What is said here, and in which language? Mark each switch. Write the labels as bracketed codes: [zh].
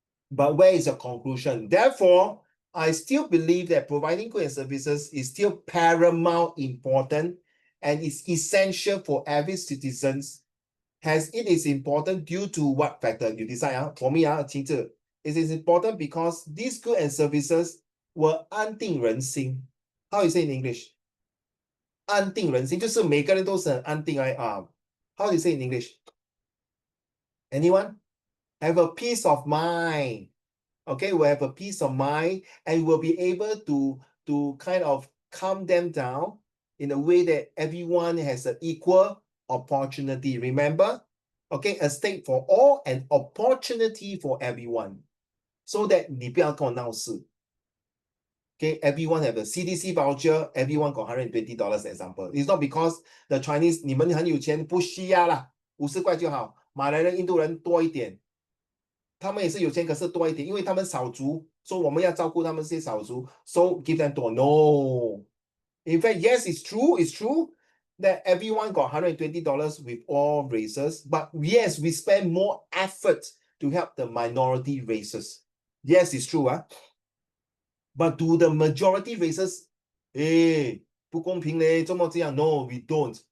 [en] But where is your conclusion? Therefore, I still believe that providing goods and services is still paramount important and is essential for every citizens, as it is important due to what factor? You decide. For me, it is important because these goods and services will 安定人心. How you say in English? [zh] 安定人心就是每个人都是很安定 [en] How you say in English? Anyone? Have a peace of mind. Okay, we'll have a peace of mind and we'll be able to kind of calm them down in a way that everyone has an equal opportunity. Remember? Okay, a state for all and opportunity for everyone. So that [zh] 你不要跟我闹事. [en] Okay, everyone have a CDC voucher, everyone got $120 example. It's not because the Chinese [zh] 你们很有钱，不需要啦，50块就好。马来人、印度人多一点。他们也是有钱，可是多一点，因为他们少族，所以我们要照顾他们这些少族。 [en] So give them 多 No. In fact, yes, it's true that everyone got $120 with all races. But yes, we spend more effort to help the minority races. Yes, it's true. But do the majority races, [zh] 不公平嘞，这么这样 [en] No, we don't.